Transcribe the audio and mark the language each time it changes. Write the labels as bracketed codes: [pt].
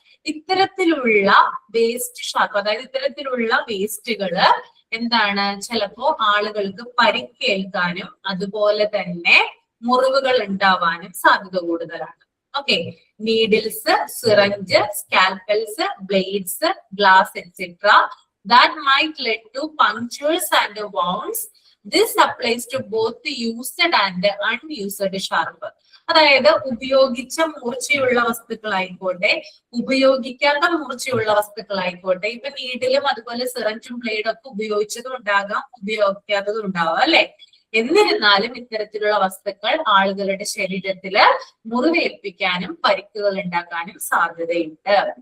[ml] ഇത്തരത്തിലുള്ള waste sharp, അതായത് ഇത്തരത്തിലുള്ള വേസ്റ്റുകള് എന്താണ്, ചിലപ്പോ ആളുകൾക്ക് പരിക്കേൽക്കാനും അതുപോലെ തന്നെ മുറിവുകൾ ഉണ്ടാവാനും സാധ്യത കൂടുതലാണ്. [en] Okay, needles, syringe, scalpels, blades, glass etcetera that might lead to punctures and wounds. This applies to both the used and unused sharp. [ml] അതായത് ഉപയോഗിച്ച മൂർച്ചയുള്ള വസ്തുക്കളായിക്കോട്ടെ, ഉപയോഗിക്കാത്ത മൂർച്ചയുള്ള വസ്തുക്കളായിക്കോട്ടെ. ഇപ്പൊ നീഡിലും അതുപോലെ സിറഞ്ചും ബ്ലേഡും ഒക്കെ ഉപയോഗിച്ചതും ഉണ്ടാകാം, ഉപയോഗിക്കാത്തതും ഉണ്ടാവാം അല്ലെ. എന്നിരുന്നാലും ഇത്തരത്തിലുള്ള വസ്തുക്കൾ ആളുകളുടെ ശരീരത്തില് മുറിവേൽപ്പിക്കാനും പരിക്കുകൾ ഉണ്ടാക്കാനും സാധ്യതയുണ്ട്.